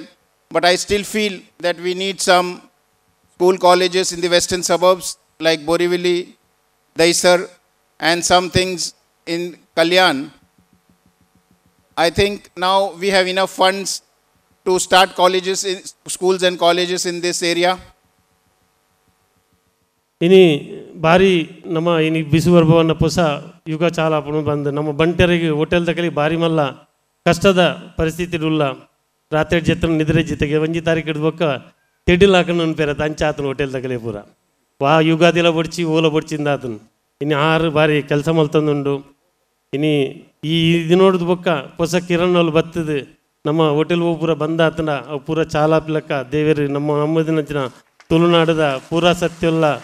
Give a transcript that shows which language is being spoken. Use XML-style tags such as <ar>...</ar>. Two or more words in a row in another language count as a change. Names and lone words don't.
<en>But I still feel that we need some school colleges in the western suburbs like Borivali, Daisar, and some things in Kalyan. I think now we have enough funds to start colleges, schools and colleges in this area.</en> <tcy>ಇನಿ ಭಾರಿ ನಮ್ಮ ಇನಿ ಬಿಸು ಬರ್ಬವನ್ನ ಹೊಸ ಯುಗ ಚಾಲ ಅಪ್ಪನು ಬಂದು ನಮ್ಮ ಬಂಟರಿಗೆ ಹೋಟೆಲ್ ತಗಲಿ ಭಾರಿ ಮಲ್ಲ ಕಷ್ಟದ ಪರಿಸ್ಥಿತಿ ಉಲ್ಲ ರಾತ್ರಿ ಜತ್ರ ನಿದ್ರೆ ಜೊತೆಗೆ ಒಂಜಿ ತಾರೀಕು ಹಿಡ್ಬೇಕ ತೆಡಿಲ್ ಹಾಕೊಂಡು ಅನ್ಪೇರತ್ತ ಅಂಚ ಆತನು ಹೋಟೆಲ್ ತಗಲಿ ಪೂರ ವಾ ಯುಗಾದಿಲ ಬಡ್ಚಿ ಓಲ ಬಡ್ಚಿಂದ ಆತನು ಇನ್ನು 6 ಬಾರಿ ಕೆಲಸ ಮಲ್ತಂದುಂಡು ಇನಿ ಈ ಇದು ನೋಡಿದ ಬೊಕ್ಕ ಹೊಸ ಕಿರಣ್ ಅಲ್ಲಿ ಬರ್ತದೆ ನಮ್ಮ ಹೋಟೆಲ್ ಪೂರ ಬಂದ ಆತನ ಅವು ಪೂರ ಚಾಲಾಪಿಲಕ್ಕ ದೇವೇರು ನಮ್ಮದಿನ ತುಳುನಾಡದ ಪೂರ ಸತ್ಯಲ್ಲ</tcy>